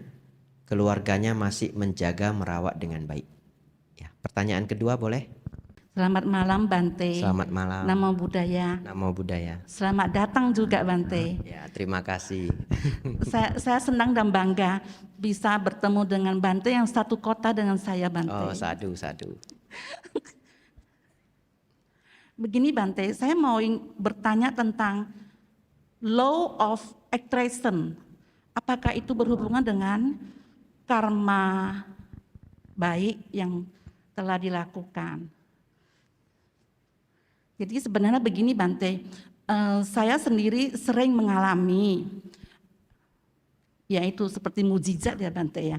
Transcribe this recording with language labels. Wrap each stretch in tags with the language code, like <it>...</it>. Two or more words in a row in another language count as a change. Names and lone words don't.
<id>Keluarganya masih menjaga merawat dengan baik. Ya, pertanyaan kedua boleh? Selamat malam Bante. Selamat malam.</id> <pi>Namo Buddhaya. Namo Buddhaya.</pi> <id>Selamat datang juga Bante. Ya, terima kasih. Saya senang dan bangga bisa bertemu dengan Bante yang satu kota dengan saya Bante.</id> <pi>Oh, sadu, sadu.</pi> <id>Begini Bante, saya mau bertanya tentang</id> <en>law of attraction.</en> <id>Apakah itu berhubungan dengan karma baik yang telah dilakukan? Jadi sebenarnya begini Bante, Saya sendiri sering mengalami, yaitu seperti mujizat ya Bante ya.</id>